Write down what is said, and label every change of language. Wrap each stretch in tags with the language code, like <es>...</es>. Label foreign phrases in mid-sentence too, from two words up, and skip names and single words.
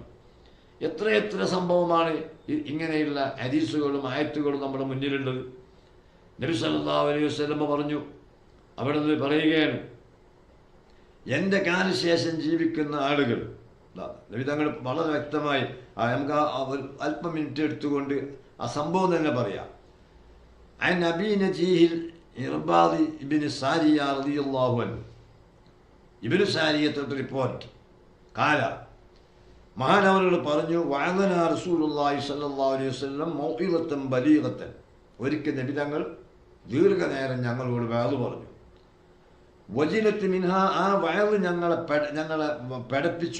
<ml>എത്ര സംഭവമാണ് ഇങ്ങനെയുള്ള ഹദീസുകളും ആയത്തുകളും നമ്മുടെ മുന്നിലുള്ളത്. നബി</ml> <ar>صلى الله عليه وسلم</ar> <ml>പറഞ്ഞു, അവിടെ നിന്ന് പറയുകയാണ്, എൻ്റെ കാലശേഷം ജീവിക്കുന്ന ആളുകൾ, നബി തങ്ങൾ വളരെ വ്യക്തമായി, നമുക്ക് അല്പം മിനിറ്റ് എടുത്തുകൊണ്ട് ആ സംഭവം തന്നെ പറയാം.</ml> <ar>عن أبي نجيه الإرباض بن سارية رضي الله عنه,</ar> <ml>ഇബ്നു സാരിയത്ത് റിപ്പോർട്ട്, കാല, മഹാനവറുകൾ പറഞ്ഞു,</ml> <ar>وعظنا رسول الله صلى الله عليه وسلم موعظة بليغة,</ar> <ml>ഒരിക്കൽ നബി തങ്ങൾ ദീർഘനേരം ഞങ്ങളോട് വഅദ് പറഞ്ഞു.</ml> <ar>وجلت منها,</ar> <ml>ആ വഅദ് ഞങ്ങളെ പെടപ്പിച്ചു.</ml>